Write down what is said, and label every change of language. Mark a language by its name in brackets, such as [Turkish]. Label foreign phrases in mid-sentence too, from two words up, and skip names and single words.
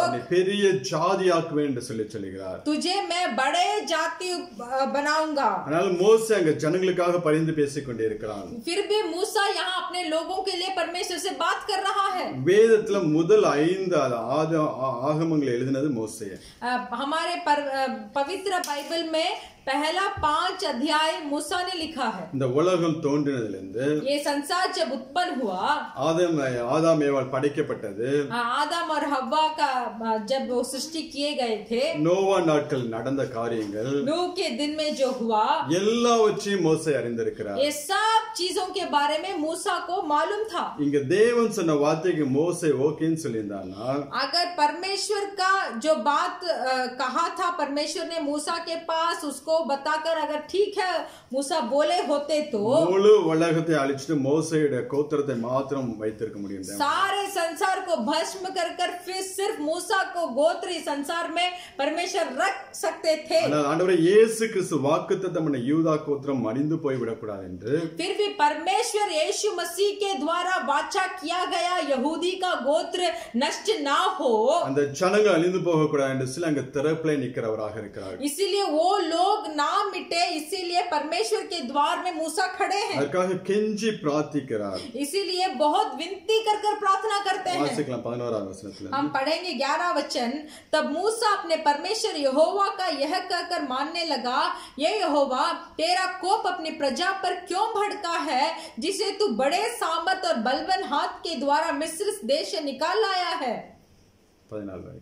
[Tamil] என்னை பெரிய ஜாதியாக்குவேன் என்று சொல்லுகிறார். [Hindi] तुझे मैं बड़े जाति बनाऊंगा. [Tamil] ஆனால் மோசே அங்க ஜனங்களுக்காக பரிந்து பேசிக் கொண்டே இருக்கிறான். [Hindi] फिर भी मूसा यहाँ अपने लोगों के लिए परमेश्वर से बात कर रहा है. [Tamil] வேதத்துல முதல் 5 ஆகமங்களை எழுதினது மோசே. [Hindi] हमारे पवित्र बाइबल में पहला 5 अध्याय मूसा ने लिखा है। [Tamil] இந்த உலகம் தோன்றினதிலிருந்து [Hindi] ये संसार जब उत्पन्न हुआ, [Tamil] ஆதாம் ஏவாள் படைக்கப்பட்டது, [Hindi] आदम और हव्वा का जब वो सृष्टि किए गए थे, [Tamil] நோவா நாட்கள் நடந்த காரியங்கள் [Hindi] नूह के दिन में जो हुआ, [Tamil] எல்லாவற்றையும் மோசே அறிந்திருக்கிறார். [Hindi] ये सब चीजों के बारे में मूसा को मालूम था। [Tamil] இங்க தேவன் சொன்ன வார்த்தைக்கு மோசே ஓகேன்னு சொல்லியிருந்தானா, [Hindi] अगर परमेश्वर का जो बात कहा था, परमेश्वर ने मूसा के पास उसको बताकर अगर ठीक है मूसा बोले होते तो [Tamil] முழு உலகத்தை அழிச்சிட்டு மோசேயுடைய கோத்திரத்தை மாத்திரம் வைத்திருக்க முடியும். [Hindi] सारे संसार को भस्म कर कर फिर सिर्फ मूसा को गोत्र संसार में परमेश्वर रख सकते थे। [Tamil] ஆனால் ஆண்டவரே இயேசு கிறிஸ்து வாக்குத்தத்தம் பண்ண யூதா கோத்திரம் அழிந்து போய் விடக்கூடாது என்று, [Hindi] फिर भी परमेश्वर यीशु मसीह के द्वारा वाचा किया गया यहूदी का गोत्र नष्ट ना हो, [Tamil] அந்த ஜனங்கள் அழிந்து போக கூடாது என்று சொல்லி அங்க திறப்பிலே நிக்கிறவராக இருக்கிறார். [Hindi] इसीलिए वो लोग ना मिटे, इसीलिए परमेश्वर के द्वार में मूसा खड़े हैं। [Tamil] அதற்காக கெஞ்சி பிரார்த்திக்கிறார். [Hindi] इसीलिए बहुत विनती कर कर प्रार्थना करते हैं। [Tamil] வாசிக்கலாம் 11வது வசனத்துல. [Hindi] हम पढ़ेंगे 11 वचन। तब मूसा अपने परमेश्वर यहोवा का यह कहकर मानने लगा, ये यहोवा तेरा कोप अपनी प्रजा पर क्यों भड़का है, जिसे तू बड़े सामर्थ और बलवान हाथ के द्वारा मिस्र देश से निकाल लाया है। 14